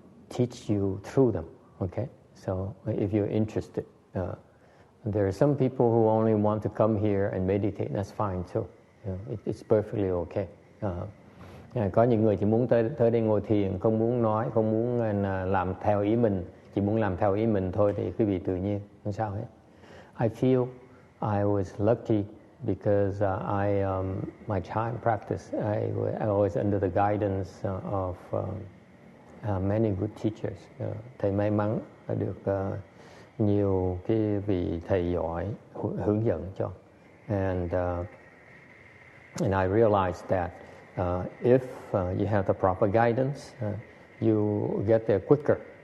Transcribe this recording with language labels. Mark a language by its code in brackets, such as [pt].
[en] teach you through them. Okay, so if you're interested, there are some people who only want to come here and meditate. That's fine too. It's perfectly okay. [vi] Có những người chỉ muốn tới đây ngồi thiền, không muốn nói, không muốn làm theo ý mình, chỉ muốn làm theo ý mình thôi, thì quý vị tự nhiên, không sao hết. [en] I feel I was lucky because my Chan practice, I was under the guidance of many good teachers. [vi] Thầy may mắn được nhiều cái vị thầy giỏi hướng dẫn cho. [en] And I realized that if you have the proper guidance, you get there quicker.